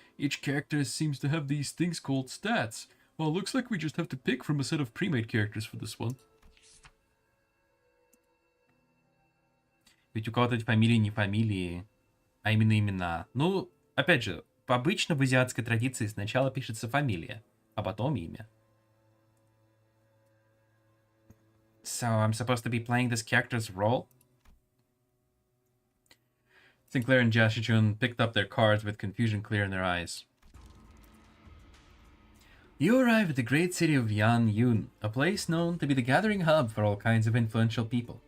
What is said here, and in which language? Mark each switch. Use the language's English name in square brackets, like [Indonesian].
[English] Each character seems to have these things called stats. Well, looks like we just have to pick from a set of pre-made characters for this one. [Russian] Ведь у кого-то фамилии не фамилии, а именно имена. Ну, опять же, обычно в азиатской традиции сначала пишется фамилия, а потом имя. [English] So I'm supposed to be playing this character's role? Sinclair and Jashichun picked up their cards with confusion clear in their eyes. You arrive at the great city of Yan Yun, a place known to be the gathering hub for all kinds of influential people.